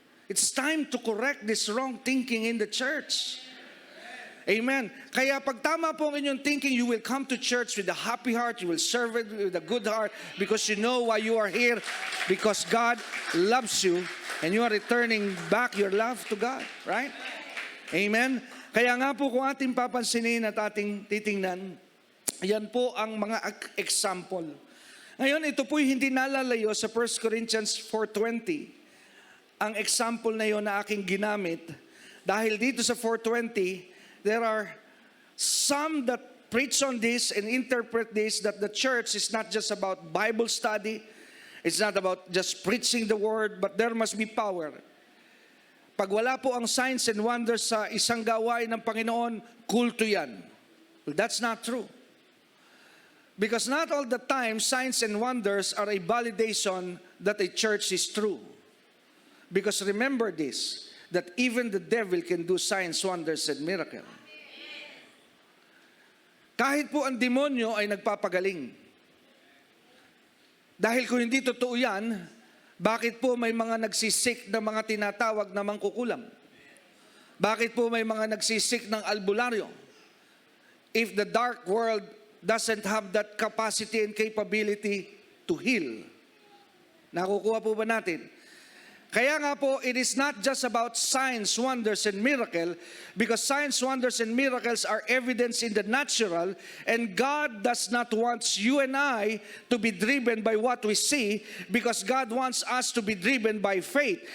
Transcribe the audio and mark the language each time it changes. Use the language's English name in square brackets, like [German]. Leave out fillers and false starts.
[English] It's time to correct this wrong thinking in the church. Amen. [Filipino] Kaya pag tama po ang inyong thinking, [English] you will come to church with a happy heart, you will serve it with a good heart because you know why you are here, because God loves you and you are returning back your love to God, right? Amen. [Filipino] Kaya nga po kung ating papansinin at ating titingnan, yan po ang mga example. Ngayon, ito po'y hindi nalalayo sa 1 Corinthians 4:20. Ang example na yon na aking ginamit, dahil dito sa 4:20, [English] there are some that preach on this and interpret this, that the church is not just about Bible study, it's not about just preaching the word, but there must be power. [Filipino] Pag wala po ang signs and wonders sa isang gawain ng Panginoon, kulto yan. [English] Well, that's not true. Because not all the time, signs and wonders are a validation that a church is true. Because remember this, that even the devil can do signs, wonders, and miracles. [Filipino] Kahit po ang demonyo ay nagpapagaling. Dahil kung hindi totoo yan, bakit po may mga nagsisik na mga tinatawag na mangkukulam? Bakit po may mga nagsisik ng albularyo? [English] If the dark world doesn't have that capacity and capability to heal, [Filipino] nakukuha po ba natin? Kaya nga po, [English] it is not just about signs, wonders, and miracle, because signs, wonders, and miracles are evidence in the natural, and God does not want you and I to be driven by what we see, because God wants us to be driven by faith.